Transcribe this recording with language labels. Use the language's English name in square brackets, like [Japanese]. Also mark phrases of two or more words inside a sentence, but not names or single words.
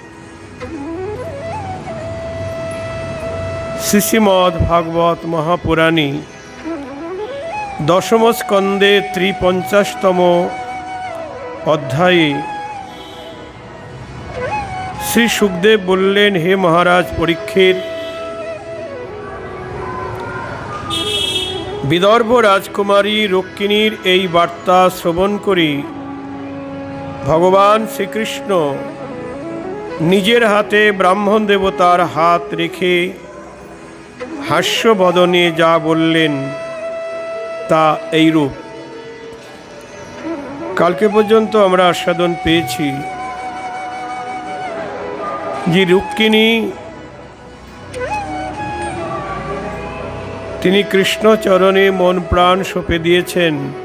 [Bangla] শ্রীমদ্ভাগবত মহাপুরাণে দশম স্কন্দে 53তম অধ্যায়ে শ্রী সুখদেব বলেন, হে মহারাজ পরীক্ষিত, বিদর্ভ রাজকুমারী রুক্মিণীর এই বার্তা শ্রবণ করে ভগবান শ্রীকৃষ্ণ নিজের হাতে ব্রাহ্মণ দেবতার হাত রেখে হাস্য বদনে যা বলেন তা এই রূপ। কালকে পর্যন্ত আমরা আস্বাদন পেয়েছি যে রুক্মিণী তিনি কৃষ্ণ চরণে মন প্রাণ সঁপে দিয়েছেন।